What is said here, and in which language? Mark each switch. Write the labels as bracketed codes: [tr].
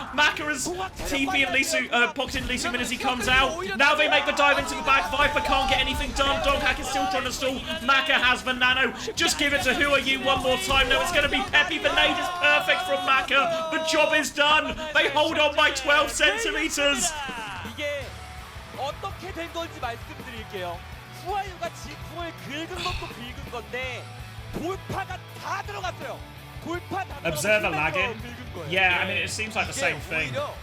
[en] Maka has TP and pocketed Lee Min as he comes out. Now they make the dive into the back. Viper can't get anything done. Donghack is still trying to stall. Maka has the nano. Just give it to Who Are You one more time. No, it's going to be Peppy. The nade is perfect from Maka. The job is done. They hold on by 12 centimeters. [ko] 이게 어떻게 된 건지 말씀드릴게요. 후아유가 지풍을 긁은 것도 긁은 건데 돌파가 다 들어갔어요. 돌파 다 [en] Observer lagging. Yeah, I mean, it seems like the same thing.